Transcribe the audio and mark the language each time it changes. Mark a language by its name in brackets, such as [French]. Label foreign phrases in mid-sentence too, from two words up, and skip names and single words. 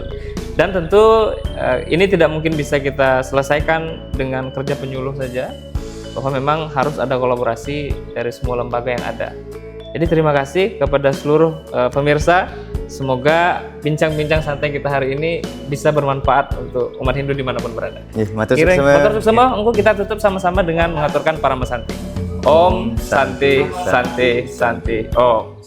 [Indonesian] Dan tentu ini tidak mungkin bisa kita selesaikan dengan kerja penyuluh saja, bahwa memang harus ada kolaborasi dari semua lembaga yang ada. Jadi terima kasih kepada seluruh pemirsa. Semoga bincang-bincang santai kita hari ini bisa bermanfaat untuk umat Hindu dimanapun berada. [Balinese] Matur suksema, [Indonesian] kita tutup sama-sama dengan mengaturkan Paramasanti. [Sanskrit] ॐ शान्तिः शान्तिः शान्तिः ॐ.